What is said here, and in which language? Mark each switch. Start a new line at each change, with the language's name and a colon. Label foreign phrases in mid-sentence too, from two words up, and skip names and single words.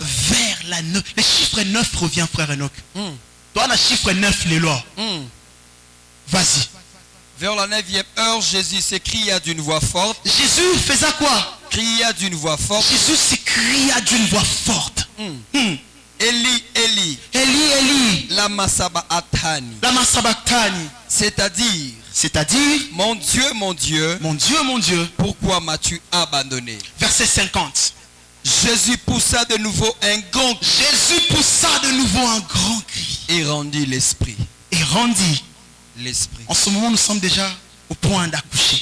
French: Vers la 9. Le chiffre 9 revient, frère Enoch. Toi, le chiffre 9, les lois. Vas-y. Vers la 9e heure, Jésus s'écria d'une voix forte. Jésus faisait quoi? Cria d'une voix forte. Jésus s'écria d'une voix forte.
Aramaic: Eli, Eli. Eli, Eli. Lama sabachthani. Lama sabachthani.
French: C'est-à-dire, mon Dieu, mon Dieu, pourquoi m'as-tu abandonné? Verset 50. Jésus poussa de nouveau un grand cri. Et rendit l'esprit. En ce moment, nous sommes déjà au point d'accoucher.